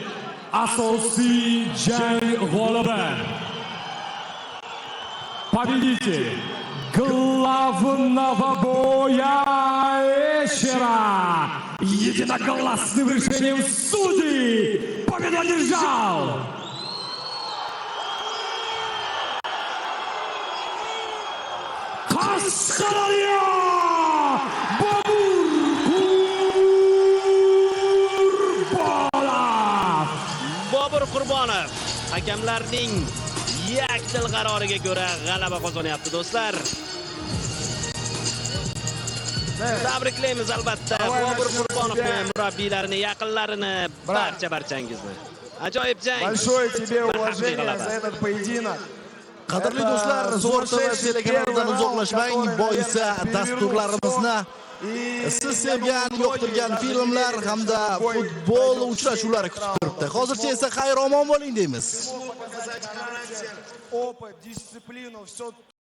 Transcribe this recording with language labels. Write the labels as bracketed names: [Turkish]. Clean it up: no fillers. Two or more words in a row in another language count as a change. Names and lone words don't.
[Uzbek] Асосий jang g'olibi. [Russian] Победитель главного боя вечера. Единогласным решением судей победу одержал Qashqadaryo Bobur Qurbonov. [Uzbek] Bobur Qurbonov hakamlarning yakdil qaroriga ko'ra g'alaba qozonyapti do'stlar. Tabriklaymiz albatta Bobur Qurbonovni, murabbiylarini, yaqinlarini, barchangizni. Ajoyib jang. [Russian] Большое тебе уважение за этот поединок. [Uzbek] Qadrli do'stlar, Zo'r TV telekanalidan uzoqlashmang. Boisi dasturlarimizni siz sevgan, yoqtirgan filmlar hamda futbol uchrashuvlari kutib turibdi. Hozircha esa xayr-omon bo'ling deymiz. [Russian] Опыт, дисциплину, все